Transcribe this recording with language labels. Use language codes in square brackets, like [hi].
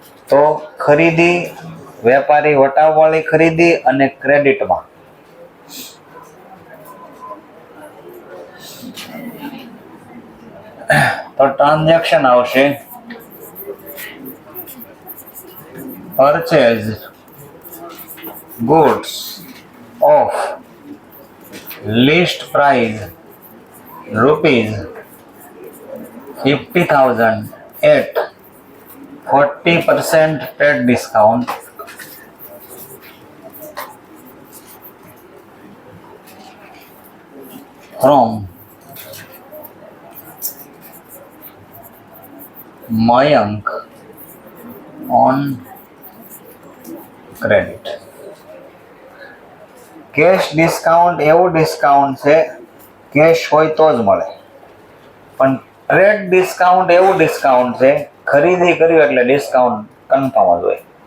[gu] તો ખરીદી, વેપારી વટાવવાળી ખરીદી અને ક્રેડિટમાં તો ટ્રાન્ઝેક્શન આવશે [en] Purchase goods of list price rupees 50,000 at 40% trade discount from Mayank on credit. [gu] Cache discount એવું ડિસ્કાઉન્ટ છે, કેશ હોય તો જ મળે, પણ ટ્રેડ ડિસ્કાઉન્ટ એવું ડિસ્કાઉન્ટ છે, ખરીદી કર્યું એટલે ડિસ્કાઉન્ટ કન્ફર્મ જ હોય.